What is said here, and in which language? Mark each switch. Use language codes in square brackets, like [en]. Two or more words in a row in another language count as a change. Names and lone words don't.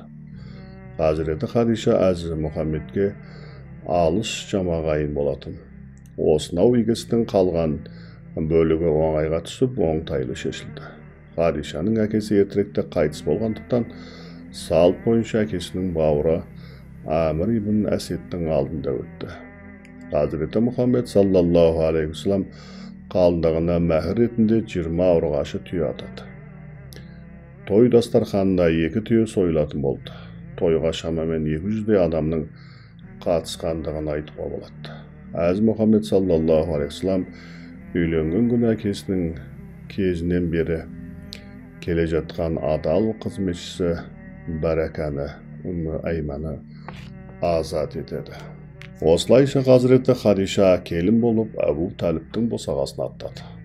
[kk] Hazreti Хадиша әзір Мұхаммедке алыс жамағайын болатын. Осынау игістің қалған бөлігі оңайға түсіп, оңтайлы шешілді. Хадишаның әкесі ертеректе қайтыс болғандықтан, салт бойынша әкесінің бауыры Әмір ибн Әсеттің алдында өтті. [tr] Hazreti Muhammed sallallahu aleyhi ve sellem [kk] қалыңдығына мәһір ретінде 20 ұрғашы түйе атады. Той дастарханында 2 түйе сойылатын болды. Тойға шамамен 200 адамның қатысқандығын айтуға болады. Әз Мұхаммед [ar] صلى الله عليه وسلم [kk] үйленген күні әкесінің кезінен бері келе жатқан адал қызметшісі Бәрәкәні Умму Айманы азат етеді. Осылайша Hazreti Хадиша келін болып Әбу Талиптің босағасына аттады.